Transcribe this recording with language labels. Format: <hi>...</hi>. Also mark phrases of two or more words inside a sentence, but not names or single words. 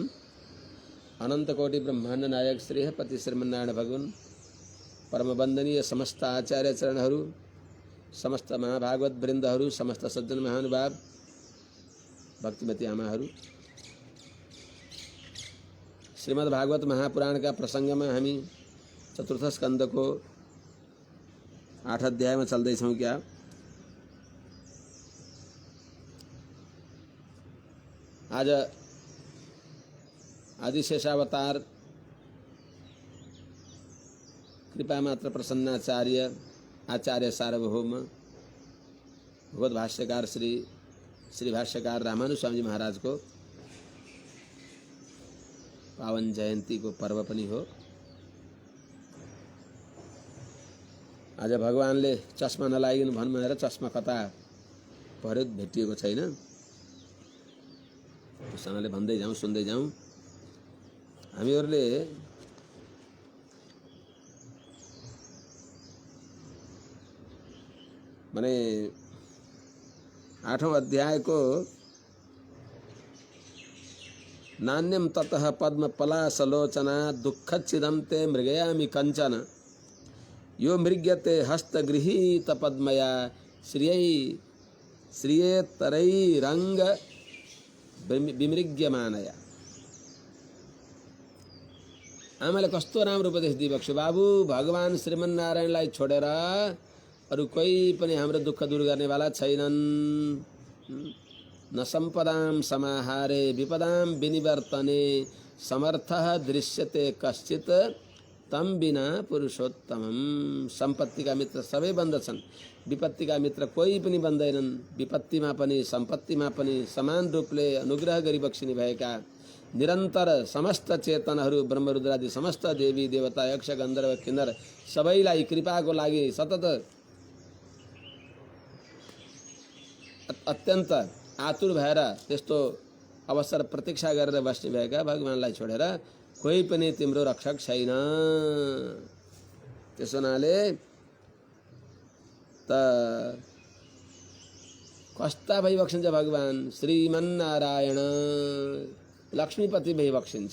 <ne>अनंत कोटि ब्रह्मांड नायक श्रेय पति श्रीमन्नारायण भगवान परम वंदनीय समस्त आचार्य चरणहरू, समस्त महाभागवत वृन्दहरू, समस्त सज्जन महानुभाव, भक्तिमती आमाहरू, श्रीमद् भागवत महापुराण</ne> <hi>का प्रसंग में</hi> <ne>हामी चतुर्थ स्कंद को 8 अध्यायमा चल्दैछौँ क्या। आज आदिशेषावतार कृपा मात्र प्रसन्नाचार्य आचार्य सार्वभौम भगवत भाष्यकार श्री भाष्यकार रामानु स्वामी महाराज को पावन जयन्ती को पर्व पनि हो। आज भगवानले चस्मा नलागिनु भन्नु भनेर चस्मा कता पर्यो भेटिएको छैन। त्यसैले भन्दै जाउँ सुन्दै जाउँ। हामीहरूले माने 8औं अध्यायको</ne> <sa>नान्यम ततः पद्म पलासलोचना दुःखच्छिदं ते मृगयामि कंचन यो मृग्यते हस्तगृहीत पद्मया श्रियेतरैरंग विमृग्यमानया।</sa> <ne>आमाले कस्तो राम्रो उपदेश दिइबक्स्यो। बाबु भगवान श्रीमन्नारायणलाई छोडेर अरु कोही पनि हाम्रो दुःख दूर गर्नेवाला छैनन्।</ne> <sa>न सम्पदां समाहारे विपदां विनिवर्तने समर्थः दृश्यते कश्चित् तम बिना पुरुषोत्तमम।</sa> <ne>सम्पत्तिका मित्र सबै बन्दछन्, विपत्तिका मित्र कोही पनि बन्दैनन्। विपत्तिमा पनि सम्पत्तिमा पनि समान रूपले अनुग्रह गरिबक्सिने भएका निरन्तर समस्त चेतनहरू ब्रह्मरुद्रादि समस्त देवी देवता यक्ष गन्धर्व किन्नर सबैलाई कृपाको लागि सतत अत्यन्त आतुर भएर त्यस्तो अवसर प्रतीक्षा गरेर बस्ने भएका भगवानलाई छोडेर कोही पनि तिम्रो रक्षक छैन। त्यसो हुनाले त कस्ता भइबक्सिन्छ भगवान श्रीमन्नारायण लक्ष्मीपति भइबक्सिन्छ।</ne>